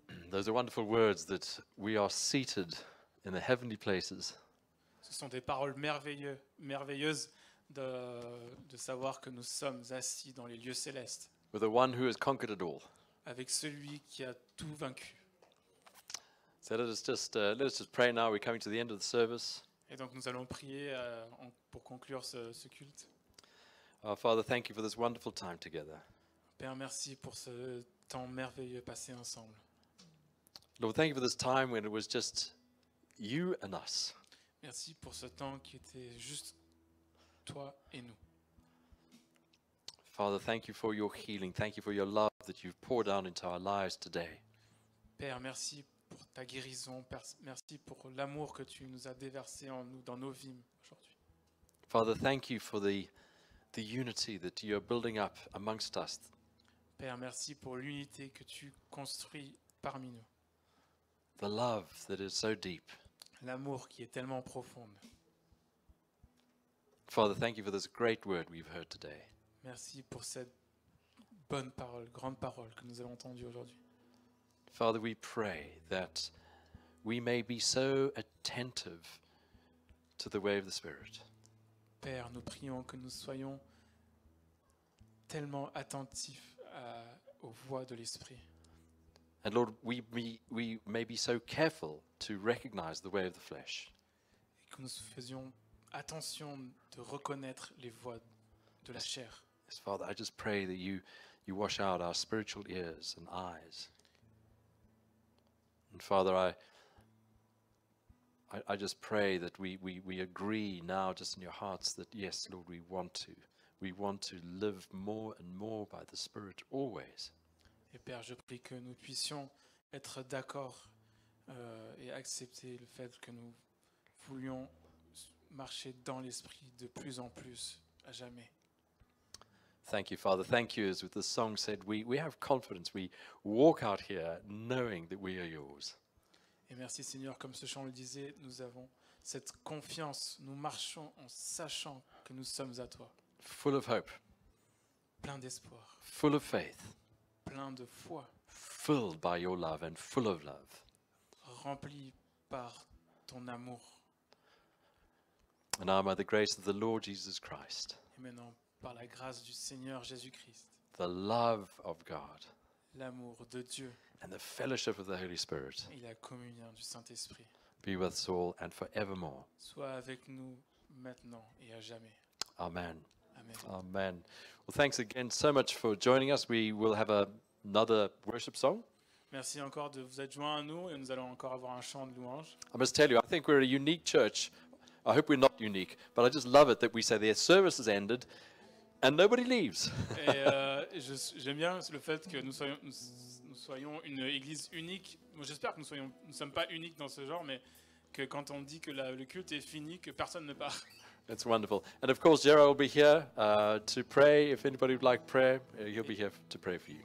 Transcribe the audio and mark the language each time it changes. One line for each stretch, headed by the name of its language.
English: Those are wonderful words that we are seated in the heavenly places.
French: Ce sont des paroles merveilleuses de savoir que nous sommes assis dans les lieux célestes
English: with the one who has conquered it all.
French: avec celui qui a tout vaincu.
English: So let us just pray now. We're coming to the end of the service.
French: Et donc nous allons prier pour conclure ce culte.
English: Our Father, thank you for this wonderful time together.
French: Père, merci pour ce temps merveilleux passé ensemble.
English: Lord, thank you for this time when it was just you and us.
French: Merci pour ce temps qui était juste toi et nous.
English: Father, thank you for your healing. Thank you for your love that you've poured down into our lives today.
French: Père, merci pour ta guérison. Merci pour l'amour que tu nous as déversé en nous, dans nos vies aujourd'hui.
English: Father, thank you for the unity that you are building up amongst us.
French: Père, merci pour l'unité que tu construis parmi nous.
English: The love that is so deep.
French: L'amour qui est tellement profond.
English: Father, thank you for this great word we've heard today.
French: Merci pour cette bonne parole, grande parole que nous avons entendue aujourd'hui.
English: Father, we pray that we may be so attentive to the way of the Spirit.
French: Père, nous prions que nous soyons tellement attentifs aux voix de l'Esprit.
English: And Lord, we may be so careful to recognize the way of the flesh.
French: Et que nous faisions attention de reconnaître les voix de la chair.
English: Yes, Father, I just pray that you wash out our spiritual ears and eyes. And Father, I just pray that we agree now just in your hearts that yes, Lord, we want to live more and more by the Spirit always.
French: Et Père, je prie que nous puissions être d'accord et accepter le fait que nous voulions marcher dans l'Esprit de plus en plus, à jamais.
English: Thank you, Father. Thank you, as with the song said, we have confidence. We walk out here knowing that we are yours.
French: Et merci Seigneur, comme ce chant le disait, nous avons cette confiance, nous marchons en sachant que nous sommes à toi.
English: Full of hope,
French: Plein d'espoir,
English: full of faith,
French: plein de foi,
English: filled by your love and full of love.
French: rempli par ton amour.
English: And now by the grace of the Lord Jesus Christ,
French: Et maintenant, par la grâce du Seigneur Jésus-Christ,
English: the love of God,
French: l'amour de Dieu
English: and the fellowship of the Holy Spirit
French: et la communion du Saint-Esprit
English: be with us all and forevermore.
French: soient avec nous maintenant et à jamais.
English: Amen. Amen. Amen. Well, thanks again so much for joining us. We will have another worship song.
French: Merci encore de vous être joints à nous et nous allons encore avoir un chant de louange.
English: I must tell you, I think we're a unique church I hope we're not unique, but I just love it that we say the service has ended and nobody leaves.
French: Et j'aime bien le fait que nous soyons une église unique. Moi, j'espère que nous ne sommes pas uniques dans ce genre, mais que quand on dit que le culte est fini, que personne ne part.
English: It's wonderful. And of course, Gerard will be here to pray. If anybody would like prayer, he'll be here to pray for you.